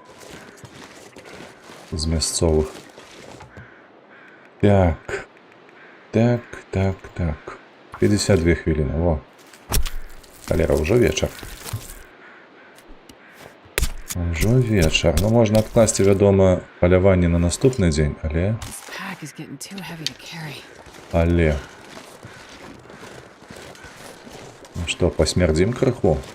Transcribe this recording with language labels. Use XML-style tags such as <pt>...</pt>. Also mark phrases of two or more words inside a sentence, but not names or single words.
<be>З мясцовых. Так. 52 хвіліны, во. Халера, ўжо вечар. Ужо вечар. Ну, можна адкласці, вядома, паляванне на наступны дзень,</be> <en>This pack is getting too heavy to carry.</en> <be>але... Ну што, пасмярдзім крыху?</be>